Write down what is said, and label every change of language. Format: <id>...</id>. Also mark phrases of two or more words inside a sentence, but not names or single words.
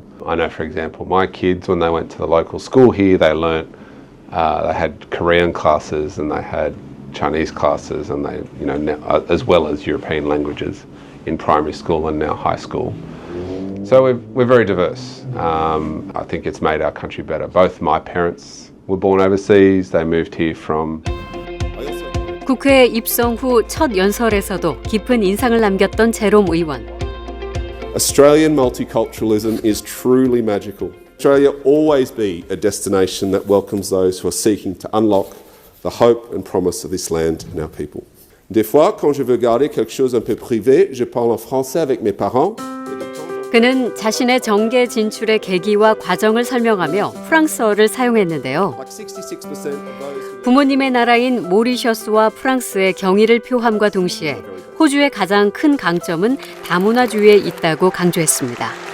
<en>I know, for example, my kids, when they went to the local school here, they learnt, they had Korean classes and they had Chinese classes, and they, now, as well as European languages in primary school and now high school. So we're very diverse. I think it's made our country better. Both my parents were born overseas. They moved here from.</en> <ko>국회에 입성 후 첫 연설에서도 깊은 인상을 남겼던 제롬 의원.</ko> <en>Australian multiculturalism is truly magical. Australia will always be a destination that welcomes those who are seeking to unlock the hope and promise of this land and our people.</en> <fr>Des fois, quand je veux garder quelque chose un peu privé, je parle en français avec mes parents.</fr> <ko>그는 자신의 정계 진출의 계기와 과정을 설명하며 프랑스어를 사용했는데요. 부모님의 나라인 모리셔스와 프랑스의 경의를 표함과 동시에 호주의 가장 큰 강점은 다문화주의에 있다고 강조했습니다.</ko>